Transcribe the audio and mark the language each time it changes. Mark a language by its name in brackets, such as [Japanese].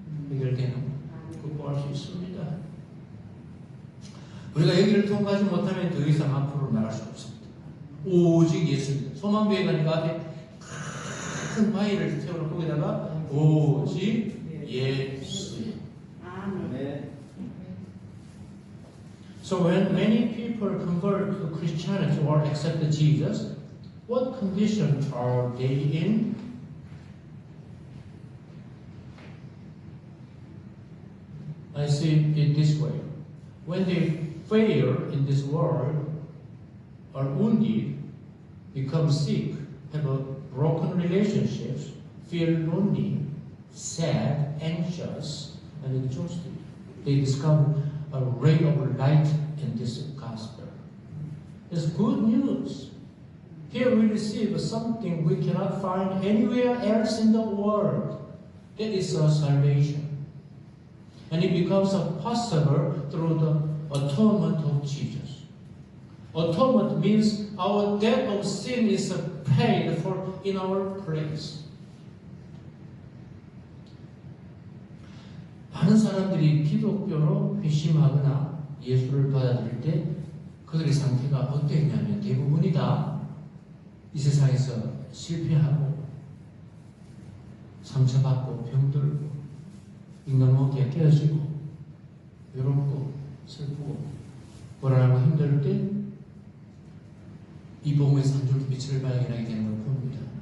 [Korean] 해결되는 극복할 수 있습니다. 우리가 여기를 통과하지 못하면 더 이상 앞으로 나갈 수 없습니다. 오직 예수님. 소망교회 가니까 앞에 큰 바위를 세우는 거기다가 오직 예수님. 아멘. [English] So when many people convert to Christianity or accept Jesus, what conditions are they in? I see it this way. When they fail in this world, are wounded, become sick, have a broken relationships, feel lonely, sad, anxious, and exhausted, they discover a ray of light in this gospel. It's good news. Here we receive something we cannot find anywhere else in the world. That is a salvation. And it becomes possible through the atonement of Jesus. Atonement means our debt of sin is paid for in our place. [Korean] 많은 사람들이 기독교로 회심하거나 예수를 받아들일 때 그들의 상태가 어땠냐면 대부분이 다 이 세상에서 실패하고 상처받고 병들고 인간관계가 깨어지고 외롭고 슬프고 불안하고 힘들 때 이 복음에서 한 줄 빛을 발견하게 되는 걸 봅니다.